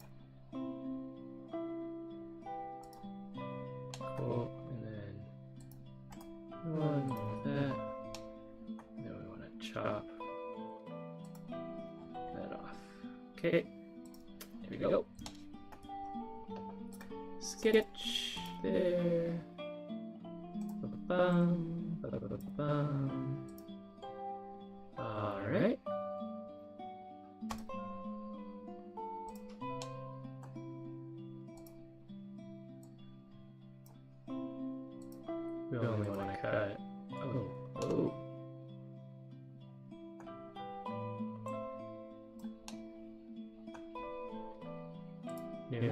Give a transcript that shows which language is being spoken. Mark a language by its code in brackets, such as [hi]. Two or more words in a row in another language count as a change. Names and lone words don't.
[en] Cool. And then one with that. And then we want to chop that off. Okay. There we go. Sketch there. Ba-ba-bum, ba-ba-ba-bum. All right. We only want to cut. Oh. New.